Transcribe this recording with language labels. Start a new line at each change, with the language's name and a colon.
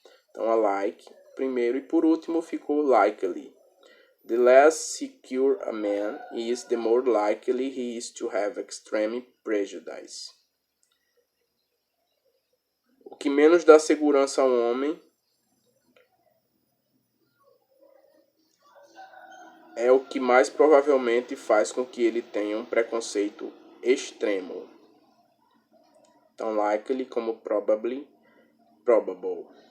Portuguese: Então, a like, primeiro, e por último ficou likely.
English: The less secure a man is, the more likely he is to have extreme prejudice.
Portuguese: O que menos dá segurança a um homem é o que mais provavelmente faz com que ele tenha um preconceito extremo. Então, likely como probably, probable.